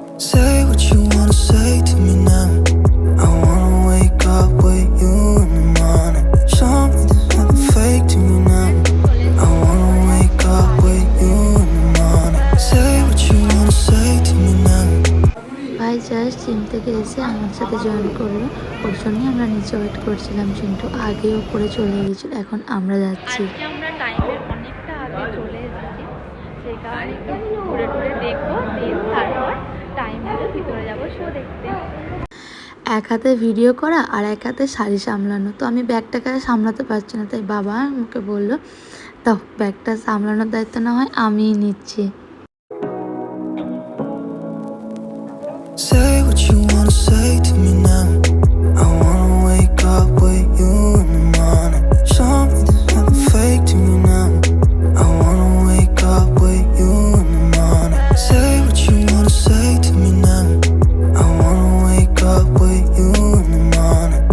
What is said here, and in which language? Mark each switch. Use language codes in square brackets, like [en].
[en] Say what you wanna say to me now. I wanna wake up with you in the morning. Show me there's nothing fake to me now. I wanna wake up with you in the morning. Say what you wanna say to me now. [bn] ভাই just gym থেকে এসে আমার সাথে join করলো, ওর জন্যই আমরা নিচে wait করছিলাম। কিন্তু আগে ওপরে চলে গিয়েছিল, এখন আমরা যাচ্ছি। আমরা টাইমের অনেকটা আগে চলে এসেছি, সেই কারণে একটু ঘুরে ঘুরে দেখবো, দিয়ে তারপর টাইম হলে ভিতরে যাবো শো দেখতে। এক হাতে ভিডিও করা আর এক হাতে শাড়ি সামলানো, তো আমি ব্যাগটাকে সামলাতে পারছি না, তাই বাবা আমাকে বললো দাও ব্যাগটা সামলানোর দায়িত্ব না হয় আমিই নিচ্ছি। [en] Say what you wanna say to me now. I wanna wake up with you in the morning. Show me there's nothing fake to me now. I wanna wake up with you in the morning. Say what you wanna say to me now. I wanna wake up with you in the morning.